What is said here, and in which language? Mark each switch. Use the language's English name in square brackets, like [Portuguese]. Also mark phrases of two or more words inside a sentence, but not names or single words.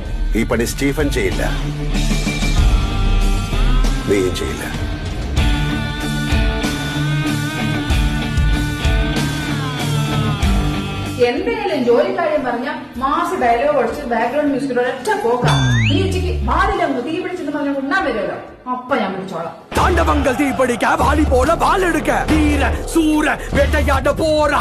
[Malayalam] ഈ പണി സ്റ്റീഫൻ ചെയ്യില്ല, നീയും ചെയ്യില്ല. എന്തെങ്കിലും ജോലിക്കാര്യം പറഞ്ഞ [English] mass dialogue [Malayalam] അടിച്ച് [English] background musicinte [Malayalam] ഒരൊറ്റ പോക്കാം. ഈ ഉച്ചയ്ക്ക് വാലിലങ്ങ് തീ പിടിച്ചെന്ന് പറഞ്ഞ ഉണ്ണാൻ വരുമല്ലോ, അപ്പൊ ഞാൻ വിളിച്ചോളാം. [Tamil] தாண்டவங்கள் தீப்படிக்க வாலி போல வால் எடுக்க வீர சூர வேட்டையாட போற